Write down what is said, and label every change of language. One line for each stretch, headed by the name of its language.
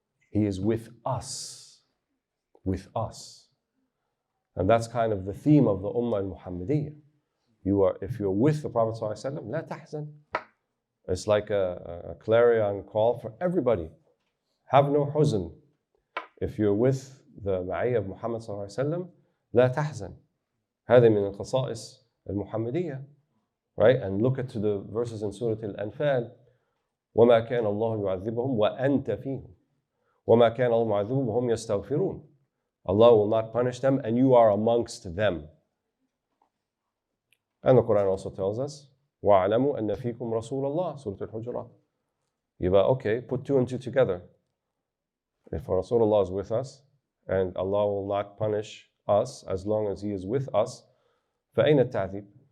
English: He is with us. With us. And that's kind of the theme of the Ummah al-Muhammadiyya. If you're with the Prophet sallallahu alaihi wasallam, la tahzan. It's like a clarion call for everybody. Have no huzn. If you're with the معية of Muhammad صلى الله عليه وسلم,
Arabic: لا تحزن. هذا من الخصائص المحمدية.
English: Right? And look at the verses in Surah Al-Anfal.
Arabic: وما كان الله يعذبهم وأنت فيهم. وما كان الله معذبهم وهم يستغفرون.
English: Allah will not punish them and you are amongst them. And the Qur'an also tells us
Arabic: وَاعْلَمُوا أَنَّ فِيكُمْ رَسُولَ اللَّهِ
English: Surah Al-Hujurat. Okay, put two and two together. If Rasulullah is with us, and Allah will not punish us as long as He is with us,
Arabic: فَأَيْنَ التَّعْذِيبُ?